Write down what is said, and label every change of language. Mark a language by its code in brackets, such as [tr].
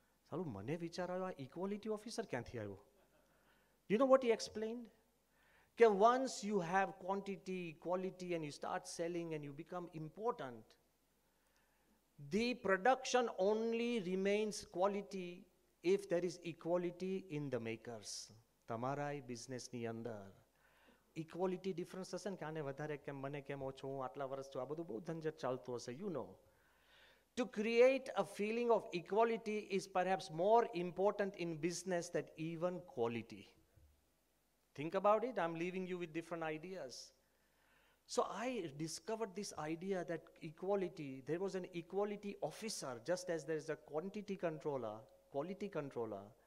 [gu] Salu, mane vichar ayo, equality officer kyanthi ayo? [en] You know what he explained? That once you have quantity, quality, and you start selling and you become important, the production only remains quality if there is equality in the makers. [gu] Tamarai business ni andar. [en] Equality difference [gu] હશે ને કે આને વધારે કેમ મને કેમ ઓછું હું આટલા વર્ષ છું આ બધું બહુ ઝંઝટ ચાલતું હશે, you know. [en] To create a feeling of equality is perhaps more important in business than even quality. Think about it. I'm leaving you with different ideas. So I discovered this idea that equality, there was an equality officer, just as there is a quantity controller, quality controller.